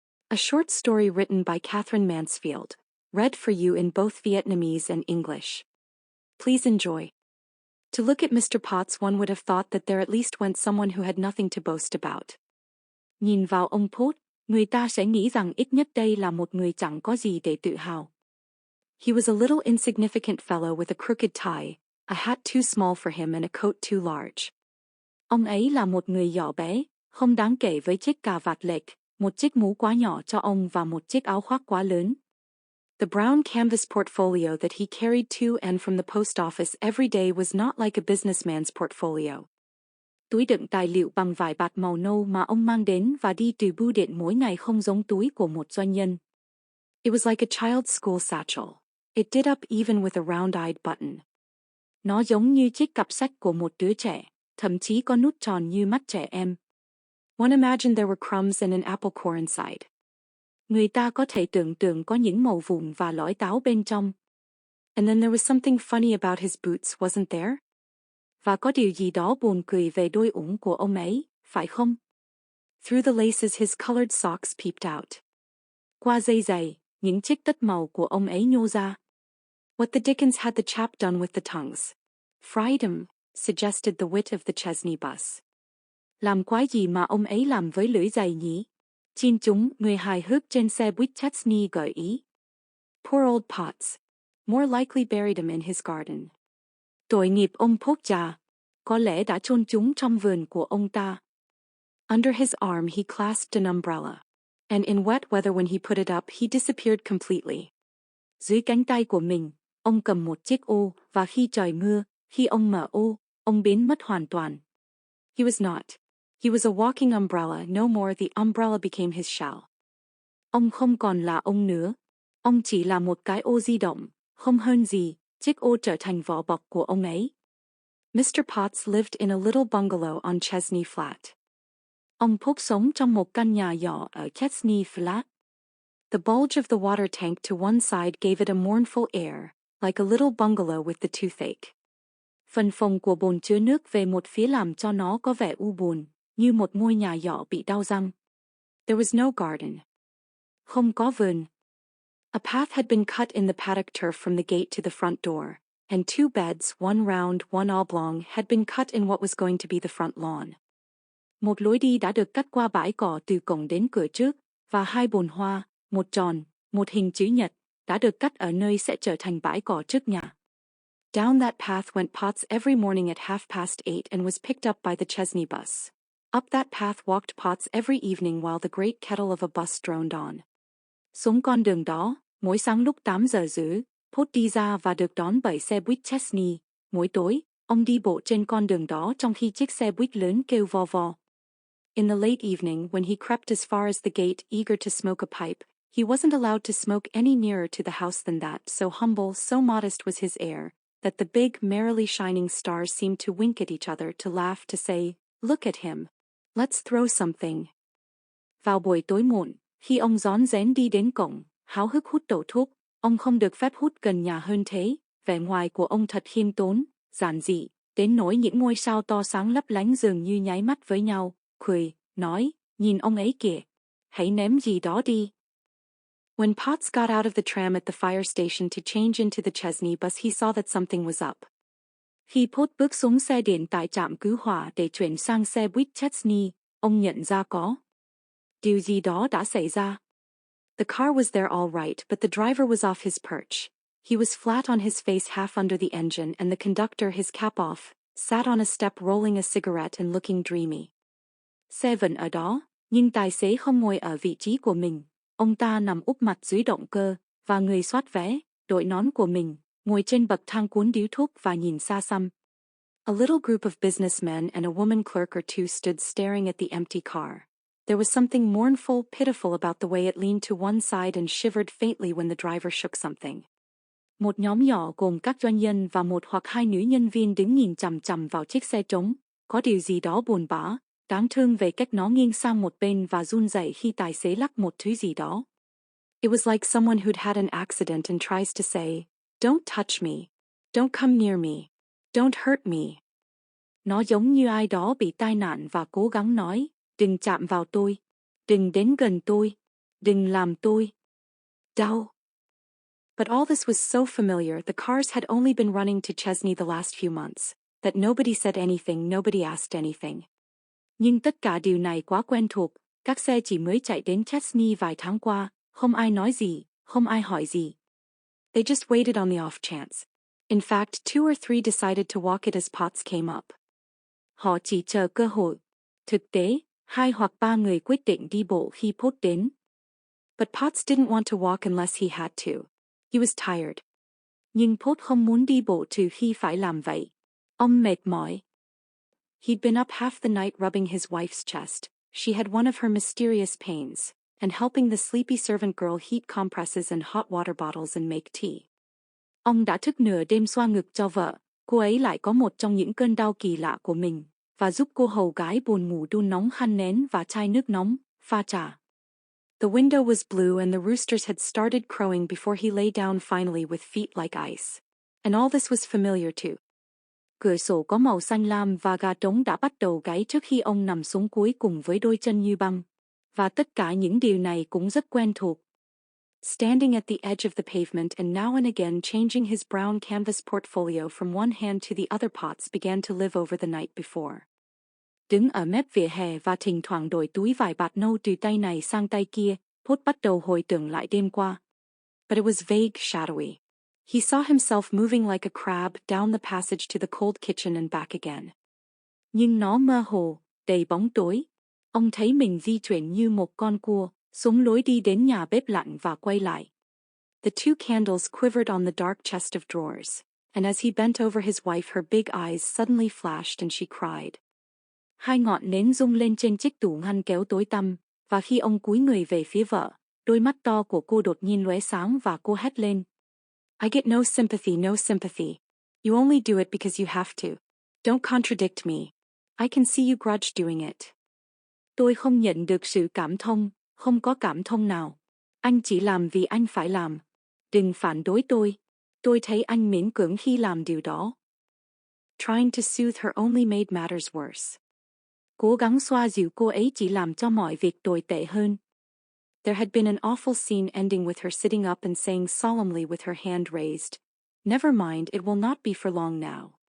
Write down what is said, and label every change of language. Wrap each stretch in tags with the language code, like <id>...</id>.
<en>A short story written by Katherine Mansfield, read for you in both Vietnamese and English. Please enjoy. To look at Mr. Potts, one would have thought that there at least went someone who had nothing to boast about.</en> <vi>Nhìn vào ông Pot, người ta sẽ nghĩ rằng ít nhất đây là một người chẳng có gì để tự hào.</vi> <en>He was a little insignificant fellow with a crooked tie, a hat too small for him and a coat too large.</en> <vi>Ông ấy là một người nhỏ bé, không đáng kể với chiếc cà vạt lệch, một chiếc mũ quá nhỏ cho ông và một chiếc áo khoác quá lớn.</vi> <en>The brown canvas portfolio that he carried to and from the post office every day was not like a businessman's portfolio.</en> <vi>Túi đựng tài liệu bằng vải bạt màu nâu mà ông mang đến và đi từ bưu điện mỗi ngày không giống túi của một doanh nhân.</vi> <en>It was like a child's school satchel. It did up even with a round-eyed button.</en> <vi>Nó giống như chiếc cặp sách của một đứa trẻ, thậm chí có nút tròn như mắt trẻ em.</vi> <en>One imagined there were crumbs and an apple core inside.</en> <vi>Người ta có thể tưởng tượng có những mẩu vụn và lõi táo bên trong.</vi> <en>And then there was something funny about his boots, wasn't there?</en> <vi>Và có điều gì đó buồn cười về đôi ủng của ông ấy, phải không?</vi> <en>Through the laces his colored socks peeped out.</en> <vi>Qua dây giày, những chiếc tất màu của ông ấy nhô ra.</vi> <en>What the dickens had the chap done with the tongues? Fried him, suggested the wit of the Chesney bus.</en> <vi>Làm quái gì mà ông ấy làm với lưỡi giày nhỉ? Chiên chúng, người hài hước trên xe buýt Chesney gợi ý.</vi> <en>Poor old Potts. More likely buried him in his garden.</en> <vi>Tội nghiệp ông Pot già. Có lẽ đã chôn chúng trong vườn của ông ta.</vi> <en>Under his arm he clasped an umbrella. And in wet weather when he put it up he disappeared completely.</en> <vi>Dưới cánh tay của mình, ông cầm một chiếc ô, và khi trời mưa, khi ông mở ô, ông biến mất hoàn toàn.</vi> <en>He was not. He was a walking umbrella, no more the umbrella became his shell.</en> <vi>Ông không còn là ông nữa. Ông chỉ là một cái ô di động, không hơn gì, chiếc ô trở thành vỏ bọc của ông ấy.</vi> <en>Mr. Potts lived in a little bungalow on Chesney Flat.</en> <vi>Ông Pot sống trong một căn nhà nhỏ ở Chesney Flat.</vi> <en>The bulge of the water tank to one side gave it a mournful air, like a little bungalow with the toothache.</en> <vi>Phần phồng của bồn chứa nước về một phía làm cho nó có vẻ u buồn, như một ngôi nhà nhỏ bị đau răng.</vi> <en>There was no garden.</en> <vi>Không có vườn.</vi> <en>A path had been cut in the paddock turf from the gate to the front door, and two beds, one round, one oblong, had been cut in what was going to be the front lawn.</en> <vi>Một lối đi đã được cắt qua bãi cỏ từ cổng đến cửa trước, và hai bồn hoa, một tròn, một hình chữ nhật, đã được cắt ở nơi sẽ trở thành bãi cỏ trước nhà.</vi> <en>Down that path went Potts every morning at 8:30 and was picked up by the Chesney bus. Up that path walked Potts every evening while the great kettle of a bus droned on.</en> <vi>Xuống con đường đó, mỗi sáng lúc 8:30, Pot đi ra và được đón bởi xe buýt Chesney. Mỗi tối, ông đi bộ trên con đường đó trong khi chiếc xe buýt lớn kêu vo vo.</vi> <en>In the late evening, when he crept as far as the gate eager to smoke a pipe, he wasn't allowed to smoke any nearer to the house than that, so humble, so modest was his air, that the big, merrily shining stars seemed to wink at each other, to laugh, to say, "Look at him. Let's throw something."</en> <vi>Vào buổi tối muộn, khi ông rón rén đi đến cổng, háo hức hút đầu thuốc, ông không được phép hút gần nhà hơn thế, vẻ ngoài của ông thật khiêm tốn, giản dị, đến nỗi những ngôi sao to sáng lấp lánh dường như nháy mắt với nhau, cười, nói, nhìn ông ấy kìa, hãy ném gì đó đi.</vi> <en>When Potts got out of the tram at the fire station to change into the Chesney bus, he saw that something was up.</en> <vi>Khi Pot bước xuống xe điện tại trạm cứu hỏa để chuyển sang xe buýt Chesney, ông nhận ra có điều gì đó đã xảy ra.</vi> <en>The car was there all right, but the driver was off his perch. He was flat on his face, half under the engine, and the conductor, his cap off, sat on a step rolling a cigarette and looking dreamy.</en> <vi>Xe vẫn ở đó, nhưng tài xế không ngồi ở vị trí của mình. Ông ta nằm úp mặt dưới động cơ, và người soát vé, đội nón của mình, ngồi trên bậc thang cuốn điếu thuốc và nhìn xa xăm.</vi> <en>A little group of businessmen and a woman clerk or two stood staring at the empty car. There was something mournful, pitiful about the way it leaned to one side and shivered faintly when the driver shook something.</en> <vi>Một nhóm nhỏ gồm các doanh nhân và một hoặc hai nữ nhân viên đứng nhìn chằm chằm vào chiếc xe trống, có điều gì đó buồn bã, đáng thương về cách nó nghiêng sang một bên và run rẩy khi tài xế lắc một thứ gì đó.</vi> <en>It was like someone who'd had an accident and tries to say, "Don't touch me. Don't come near me. Don't hurt me."</en> <vi>Nó giống như ai đó bị tai nạn và cố gắng nói, Đừng chạm vào tôi. Đừng đến gần tôi. Đừng làm tôi đau.</vi> <en>But all this was so familiar, the cars had only been running to Chesney the last few months, that nobody said anything, nobody asked anything.</en> <vi>Nhưng tất cả điều này quá quen thuộc, các xe chỉ mới chạy đến Chesney vài tháng qua, không ai nói gì, không ai hỏi gì.</vi> <en>They just waited on the off chance. In fact, 2 or 3 decided to walk it as Potts came up.</en> <vi>Họ chỉ chờ cơ hội. Thực tế, 2 hoặc 3 người quyết định đi bộ khi Potts đến.</vi> <en>But Potts didn't want to walk unless he had to. He was tired.</en> <vi>Nhưng Potts không muốn đi bộ trừ khi phải làm vậy. Ông mệt mỏi.</vi> <en>He'd been up half the night rubbing his wife's chest. She had one of her mysterious pains, and helping the sleepy servant girl heat compresses and hot water bottles and make tea.</en> <vi>Ông đã thức nửa đêm xoa ngực cho vợ, cô ấy lại có một trong những cơn đau kỳ lạ của mình, và giúp cô hầu gái buồn ngủ đun nóng khăn nén và chai nước nóng, pha trà.</vi> <en>The window was blue and the roosters had started crowing before he lay down finally with feet like ice. And all this was familiar too.</en> <vi>Cửa sổ có màu xanh lam và gà trống đã bắt đầu gáy trước khi ông nằm xuống cuối cùng với đôi chân như băng. Và tất cả những điều này cũng rất quen thuộc.</vi> <en>Standing at the edge of the pavement and now and again changing his brown canvas portfolio from one hand to the other, Potts began to live over the night before.</en> <vi>Đứng ở mép vỉa hè và thỉnh thoảng đổi túi vải bạt nâu từ tay này sang tay kia, Potts bắt đầu hồi tưởng lại đêm qua.</vi> <en>But it was vague, shadowy. He saw himself moving like a crab down the passage to the cold kitchen and back again.</en> <vi>Nhưng nó mơ hồ, đầy bóng tối. Ông thấy mình di chuyển như một con cua, xuống lối đi đến nhà bếp lạnh và quay lại.</vi> <en>The 2 candles quivered on the dark chest of drawers, and as he bent over his wife her big eyes suddenly flashed and she cried.</en> <vi>2 ngọn nến rung lên trên chiếc tủ ngăn kéo tối tăm, và khi ông cúi người về phía vợ, đôi mắt to của cô đột nhiên lóe sáng và cô hét lên.</vi> <en>I get no sympathy, no sympathy. You only do it because you have to. Don't contradict me. I can see you grudge doing it.</en> <vi>Tôi không nhận được sự cảm thông, không có cảm thông nào. Anh chỉ làm vì anh phải làm. Đừng phản đối tôi. Tôi thấy anh miễn cưỡng khi làm điều đó.</vi> <en>Trying to soothe her only made matters worse.</en> <vi>Cố gắng xoa dịu cô ấy chỉ làm cho mọi việc tồi tệ hơn.</vi> <en>There had been an awful scene ending with her sitting up and saying solemnly with her hand raised, "Never mind, it will not be for long now."</en>